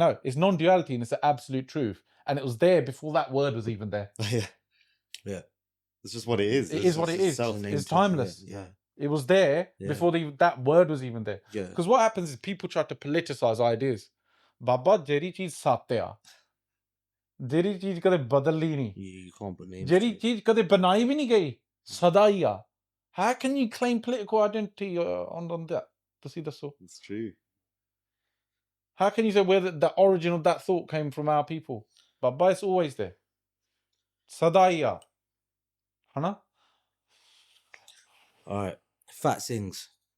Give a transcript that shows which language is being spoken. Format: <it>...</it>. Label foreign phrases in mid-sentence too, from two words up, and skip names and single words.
<en>No, it's non-duality and it's the absolute truth. And it was there before that word was even there. Yeah. It's just what it is. It is what it is. It's timeless. Yeah. It was there before that word was even there. Yeah. Because what happens is people try to politicize ideas. Baba,</en> <pa>ਜਿਹੜੀ ਚੀਜ਼ ਸਤਿ. ਜਿਹੜੀ ਚੀਜ਼ ਕਦੇ ਬਦਲੀ ਨਹੀਂ. You can't put names. ਜਿਹੜੀ ਚੀਜ਼ ਕਦੇ ਬਣਾਈ ਵੀ ਨਹੀਂ ਗਈ. Sadaiya.</pa> <en>How can you claim political identity on that? It's true. How can you say where the origin of that thought came from our people? Baba, it's always there. Sadaiya. Hana? All right. Fat Singhs.</en>